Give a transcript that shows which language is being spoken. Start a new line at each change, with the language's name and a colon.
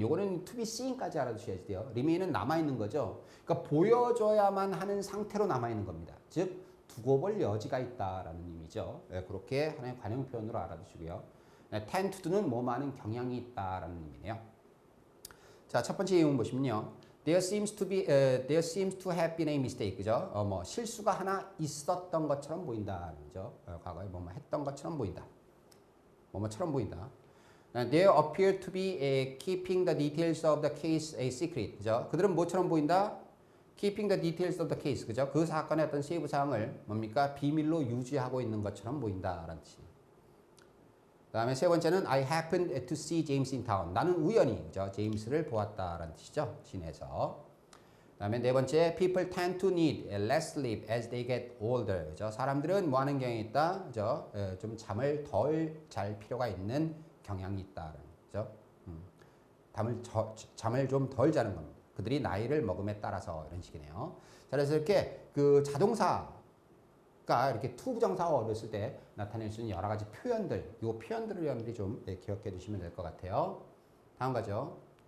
Korean: 요거는
English: to be seen
Korean: 까지 알아두셔야 돼요. remain은 남아있는 거죠. 그러니까 보여줘야만 하는 상태로 남아있는 겁니다. 즉 두고 볼 여지가 있다라는 의미죠. 그렇게 하나의 관용 표현으로 알아두시고요.
English: tend to
Korean: 는 뭐뭐 하는 경향이 있다라는 의미네요. 자, 첫 번째 예문 보시면요.
English: There seems to have been a mistake.
Korean: 그죠? 뭐 실수가 하나 있었던 것처럼 보인다. 그죠? 과거에 뭐뭐 했던 것처럼 보인다. 뭐뭐처럼 보인다.
English: They appear to be keeping the details of the case a secret.
Korean: 그죠? 그들은 뭐처럼 보인다?
English: Keeping the details of the case.
Korean: 그죠? 그 사건의 어떤 세부 사항을 뭡니까? 비밀로 유지하고 있는 것처럼 보인다라는 뜻입니다. 그다음에 세 번째는
English: I happened to see James in town.
Korean: 나는 우연히 그죠? 제임스를 보았다라는 뜻이죠. 시내에서. 그다음에 네 번째
English: people tend to need less sleep as they get older.
Korean: 그죠? 사람들은 뭐 하는 경향이 있다. 그죠? 좀 잠을 덜 잘 필요가 있는 경향이 있다라는 거죠. 잠을 좀 덜 자는 겁니다. 그들이 나이를 먹음에 따라서 이런 식이네요. 자, 그래서 이렇게 그 자동사가 이렇게 to 부정사가 어렸을 때 나타낼 수 있는 여러 가지 표현들, 이 표현들을 여러분들이 좀 기억해 두시면 될 것 같아요. 다음 가죠.